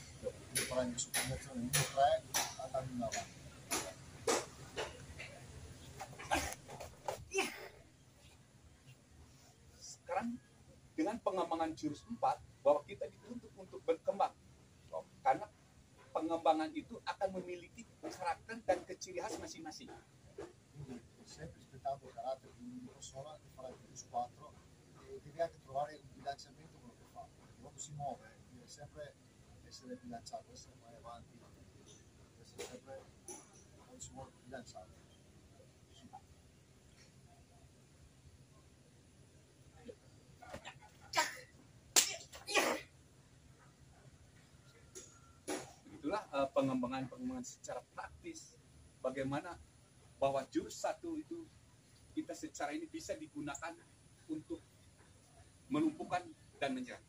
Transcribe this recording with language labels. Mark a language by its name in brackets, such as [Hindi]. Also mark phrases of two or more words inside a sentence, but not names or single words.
[Indonesian] Sekarang dengan pengembangan jurus 4 bahwa kita dituntut untuk berkembang. Karena pengembangan itu akan memiliki karakter dan ciri khas masing-masing. [Italian] Sempre rispettando il carattere di una persona che farà il plus 4 e deve anche trovare un bilanciamento quello che fa, perché quando si muove deve sempre essere bilanciato, essere mai avanti, deve essere sempre quando si muove bilanciato. [Indonesian] Begitulah pengembangan secara praktis, bagaimana bahwa jurus satu itu kita secara ini bisa digunakan untuk melumpuhkan dan menyerang.